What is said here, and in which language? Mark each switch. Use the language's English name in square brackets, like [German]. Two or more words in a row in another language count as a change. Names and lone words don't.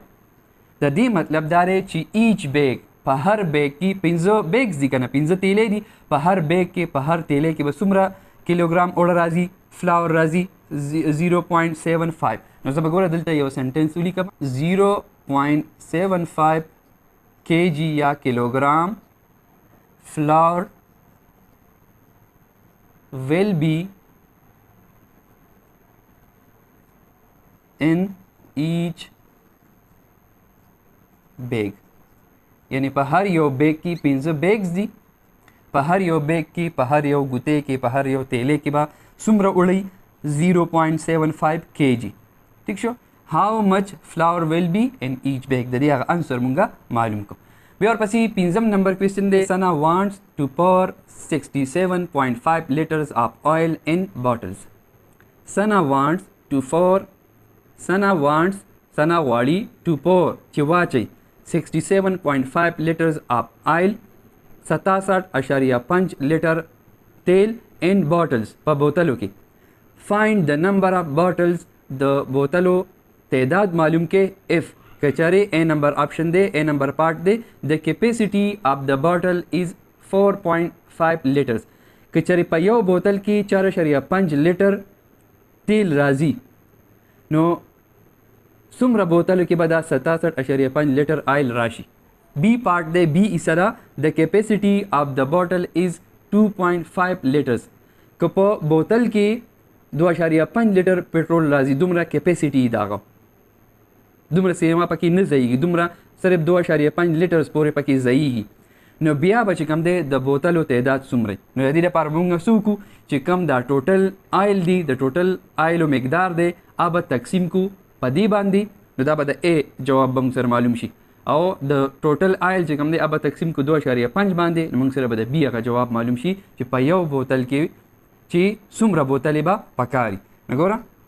[Pashto] د دې مطلب دا دی چې [English] each bag [Pashto] په هر بیگ کې 15 بیگز دي کنه 15 تیلې دي په هر بیگ کې په هر تیلې کې به څومره کیلوګرام اوړه راځي فلاور راځي 0.75. نو زه به ګوره دلته یو سنټنس ولیکم 0.75 kg یا کیلوګرام [English] flour will be in each bag. [Pashto] یعنی په هر یو بیگ کې 15 بیگز دي په هر یو بیگ کې په هر یو ګوتې کې په هر یو تیلې کې به څومره وړي 0.75 kg. ٹھیک شو. [English] how much flour will be in each bag [Pashto] د دې هغه انسر مونږه معلوم کو. بیا ورپسې 5م نمبر کوېسچن دی [English] Sana wants to pour 67.5 liters of oil in bottles. Sana wants to pour. Sana wants, Sana غواړي to pour [Pashto] چې واچي [English] 67.5 liters of oil [Pashto] 67.5 لیټر تیل [English] in bottles [Pashto] په بوتلو کې. [English] Find the number of bottles [Pashto] د بوتلو تعداد معلوم کې if کچاره A نمبر آپشن دی A نمبر پارت دی [English] the capacity of the bottle is 4.5 liters [Pashto] کچاره په یو بوتل کې 4.5 لیټر تیل راځي نو څومره بوتلو کې به دا 67.5 لیټر آیل راشي. بی پارت دی بی ایسره [English] the capacity of the bottle is [Pashto] 2.5 لیټرز که په بوتل کې 2.5 لیټر پټرول راځي دومره کیپیسټي داغه دومره سیما پکې نه ځایږي دومره صرف 2.5 لیټرز پورې پکې ځایږي نو بیا به چې کوم دی د بوتلو تعداد څومره نو د دې لپاره موږ څه وکړو چې کوم دا [English] total oil [Pashto] دی د ټوټل آیلو مقدار دی هغه تقسیم کو په دې باندې نو دا به د A جواب به موږ سره معلوم شي او د [English] total oil [Pashto] چې کوم دی هغه تقسیم کو 2.5 باندې نو موږ سره به د B هغه جواب معلوم شي چې په یو بوتل کې چې څومره بوتلې به پکاري نګوره